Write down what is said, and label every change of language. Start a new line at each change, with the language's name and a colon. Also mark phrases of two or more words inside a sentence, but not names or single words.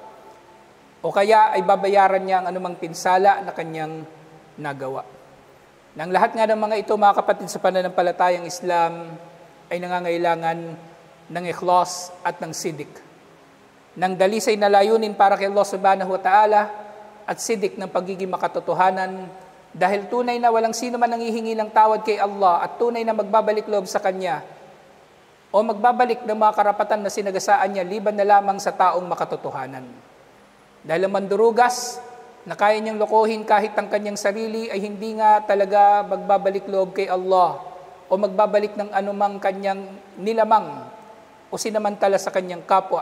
Filipino: O kaya ay babayaran niya ang anumang pinsala na kanyang nagawa. Nang lahat nga ng mga ito, mga kapatid sa pananampalatayang Islam, ay nangangailangan ng ikhlas at ng sidik, ng dalisay na layunin para kay Allah
Arabic: سبحانه وتعالى
Filipino: at sidik ng pagiging makatotohanan, dahil tunay na walang sino man nanghihingi ng tawad kay Allah at tunay na magbabalik loob sa Kanya o magbabalik ng mga karapatan na sinagasaan niya liban na lamang sa taong makatotohanan. Dahil ang mandurugas na kaya niyang lokohin kahit ang kanyang sarili ay hindi nga talaga magbabalik loob kay Allah o magbabalik ng anumang kanyang nilamang o sinamantala sa kanyang kapwa.